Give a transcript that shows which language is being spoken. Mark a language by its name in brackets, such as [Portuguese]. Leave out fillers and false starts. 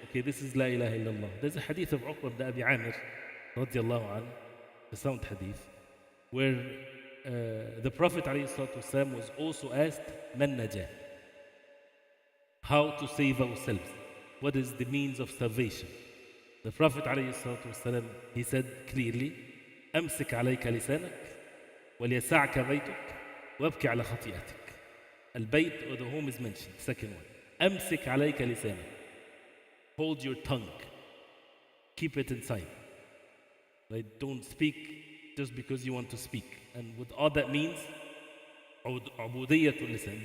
[English] Okay, this is La ilaha illallah. There's a hadith of Uqba ibn Abi Amir, radiallahu anhu, a sound hadith, where the Prophet ﷺ was also asked, Man najah? How to save ourselves? What is the means of salvation? The Prophet ﷺ, he said clearly, [Arabic] أمسك عليك لسانك وليسعك بيتك وابكي على خطيئتك. [English] البيت or the home is mentioned. Second one. [Arabic] أمسك عليك لسانك. [English] Hold your tongue. Keep it inside. Right? Don't speak just because you want to speak. And with all that means, عبودية lisan.